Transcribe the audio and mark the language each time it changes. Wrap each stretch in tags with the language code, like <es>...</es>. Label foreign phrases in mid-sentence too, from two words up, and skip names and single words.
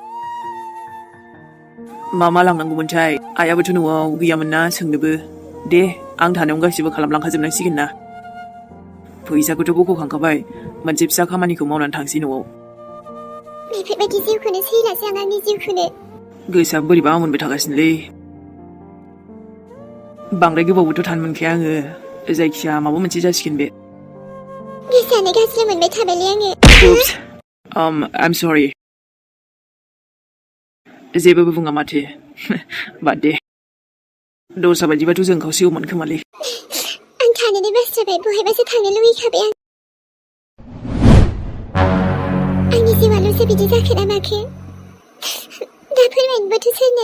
<brx>मा लांनांगौमोनथाय आइयाबोथ' न'आव गैयामोन ना सोंनोबो दे आं थानायाव गासिबो खालामलांखाजोबनांसिगोन ना फैसाखौथ' बख'खांखाबाय मोनसे फिसा खामानिखौ मावनानै थांसै न'आव बेफोरबायदि जिउखौनो सैलासो आं आंनि जिउखौनो गोसोआ बोरैबा मोनबाय थागासिनोलै बांद्राय गोबावबोथ' थानो मोनखाया आङो जायखिया माबा मोनसे जासिगोन बे गोसोआनो गाज्रि मोनबाय थाबायलै आङो</brx> <en>Oops. I'm sorry.</en> <brx>जेबो बुङा माथो बाद दे दस्रा बायदिबाथ' जों खावसेगौमोन खोमालै आं थानोनो बास्राबाय बहायबासो थांनो लुगैखाबाय आंनि जिउआल'सो बिदि जाखो ना माखो दा फोरमायनोबोथ' सोरनो</brx>